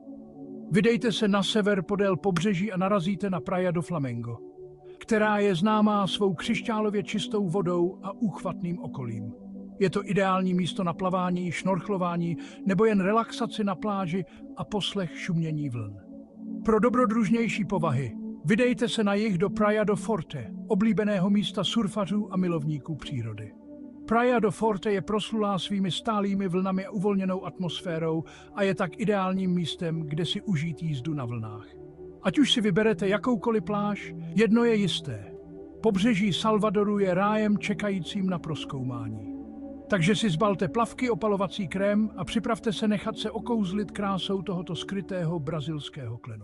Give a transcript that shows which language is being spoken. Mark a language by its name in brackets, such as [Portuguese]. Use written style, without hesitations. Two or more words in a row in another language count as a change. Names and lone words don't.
[Czech] Vydejte se na sever podél pobřeží a narazíte na Praia do Flamengo, která je známá svou křišťálově čistou vodou a úchvatným okolím. Je to ideální místo na plavání, šnorchlování nebo jen relaxaci na pláži a poslech šumění vln. Pro dobrodružnější povahy vydejte se na jih do Praia do Forte, oblíbeného místa surfařů a milovníků přírody. Praia do Forte je proslulá svými stálými vlnami a uvolněnou atmosférou a je tak ideálním místem, kde si užít jízdu na vlnách. Ať už si vyberete jakoukoliv pláž, jedno je jisté. Pobřeží Salvadoru je rájem čekajícím na prozkoumání. Takže si zbalte plavky, opalovací krém a připravte se nechat se okouzlit krásou tohoto skrytého brazilského klenu.